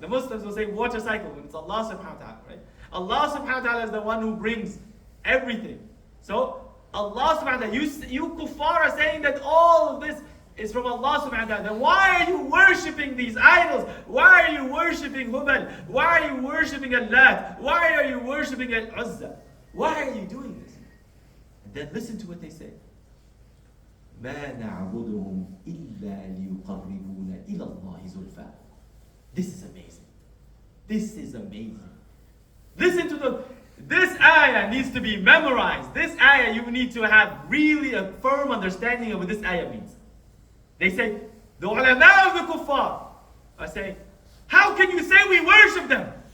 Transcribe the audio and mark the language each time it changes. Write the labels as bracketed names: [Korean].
[English] The Muslims will say water cycle when it's Allah subhanahu wa ta'ala. Right? Allah subhanahu wa ta'ala is the one who brings everything. So Allah subhanahu wa ta'ala, you kuffar are saying that all of this is from Allah subhanahu wa ta'ala. Then why are you worshipping these idols? Why are you worshipping Hubal? Why are you worshipping Allah? Why are you worshipping Al-Uzza? Why are you doing this? And then listen to what they say. [Arabic] ما نعبدهم إلا ليقربونا إلى الله زلفى. [English] This is amazing. This is amazing. Listen to this ayah needs to be memorized. This ayah you need to have really a firm understanding of what this ayah means. They say, the ulama of the kuffar are saying, how can you say we worship them?